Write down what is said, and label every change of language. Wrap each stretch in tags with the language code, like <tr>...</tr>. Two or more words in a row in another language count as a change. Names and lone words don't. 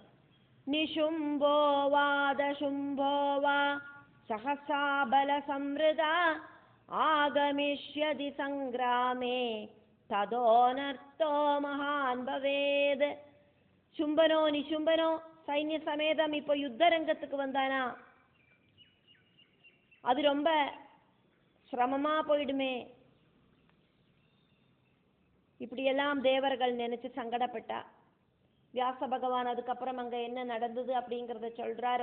<sa>നിശുംഭോ വാദശുംഭോ വാ സഹസാബല സംവൃത ആഗമിഷ്യതി സംഗ്രാമേ തദോനർത്തോ മഹാൻ ഭവേത്.</sa> <ta>ശുംഭനോ നിശുംഭനോ சைன்யசமேதம் இப்போ யுத்த ரங்கத்துக்கு வந்தானா, அது ரொம்ப சிரமமா போயிடுமே. இப்படியெல்லாம் தேவர்கள் நினைச்சு சங்கடப்பட்டா. வியாச பகவான் அதுக்கப்புறம் அங்க என்ன நடந்தது அப்படிங்கிறத சொல்றார்.</ta>